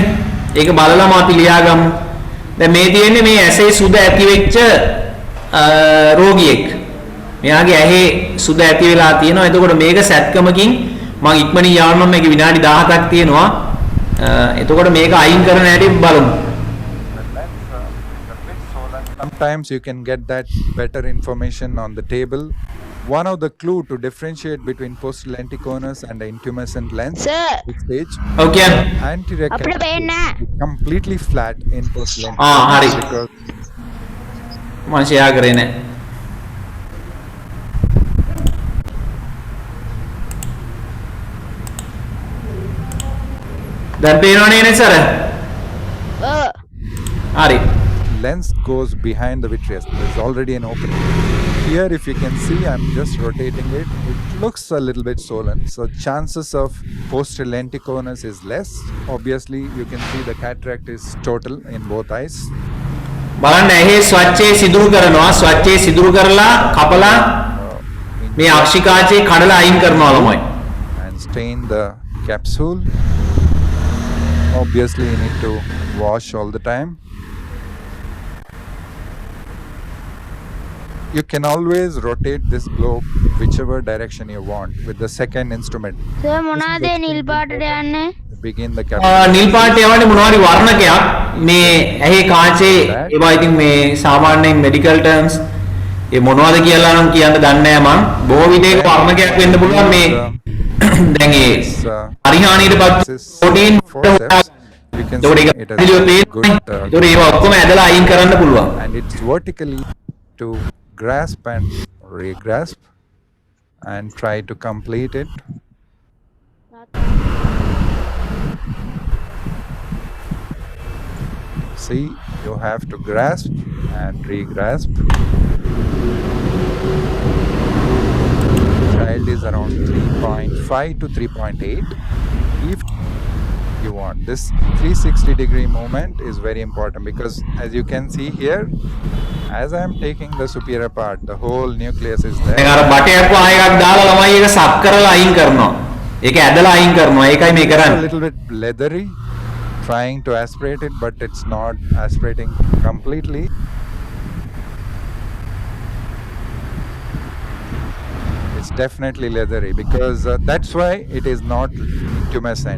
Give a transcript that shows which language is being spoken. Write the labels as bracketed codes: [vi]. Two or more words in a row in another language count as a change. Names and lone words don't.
[si] ඒක බලලාම අපි ලියාගමු. දැන් මේ තියෙන්නේ මේ ඇසේ සුද ඇති වෙච්ච රෝගියෙක්. මෙයාගේ ඇහි සුද ඇති වෙලා තියෙනවා. එතකොට මේක සැත්කමකින් මම ඉක්මනින් යවන්නම් මේක විනාඩි 17ක් තියෙනවා. එතකොට මේක අයින් කරන හැටි බලමු. [en] Sometimes you can get that better information on the table. One of the clue to differentiate between post-lenticonus and the intumescent lens Sir. is stage Okay. anterior [si] අපිට පේන්නේ [en] capsule is completely flat in [si] හරි. [en] post-lenticonus because [si] මම ෂෙයා කරේ නැහැ. දැන් පේනවනේ නේ සර්? හරි. [en] lens goes behind the vitreous. There's already an opening. Here, if you can see, I'm just rotating it. It looks a little bit swollen. So chances of posterior lenticonus is less. Obviously, you can see the cataract is total in both eyes. [si] බලන්න ඇහි ස්වච්ඡේ සිදුරු කරනවා. ස්වච්ඡේ සිදුරු කරලා කපලා මේ අක්ෂිකාචේ කඩලා අයින් කරනවා ළමයි. [en] And stain the capsule. Obviously, you need to wash all the time. You can always rotate this globe whichever direction you want with the second instrument. [si] සර් මොනවාද නිල් පාටට යන්නේ? [en] Begin the capsule. [si] නිල් පාට යවන්නේ මොනවාරි වර්ණකයක් මේ ඇහි කාචේ ඒවා ඉතින් මේ සාමාන්‍යයෙන් [en] medical terms [si] ඒ මොනවද කියලා නම් කියන්න දන්නේ නැහැ මං. බොහෝ විටේක වර්ණකයක් වෙන්න පුළුවන් මේ දැන් ඒ පරිහානියටපත් [en] This is [si] ප්‍රෝටීන් [en] forceps. You can see [si] ඒකට [en] it [si] ඒක [en] has [si] පිළිවෙල [en] good [si] පේනවා. ඒතකොට ඒවා ඔක්කොම ඇදලා අයින් කරන්න පුළුවන්. [en] and it's vertically to grasp and re-grasp and try to complete it. See, you have to grasp and re-grasp. Child is around 3.5 to 3.8. If you want this 360-degree movement is very important, because as you can see here, as I am taking the superior part, the whole nucleus is [si] දැන් [en] there. [si] අර බටයක් වහා එකක් දාලා ළමයි ඒක සබ් කරලා අයින් කරනවා. ඒක ඇදලා අයින් කරනවා. ඒකයි මේ [en] It's a [si] කරන්නේ. [en] little bit leathery, trying to aspirate it, but it's not aspirating completely. It's definitely leathery, because that's why it is not tumescent.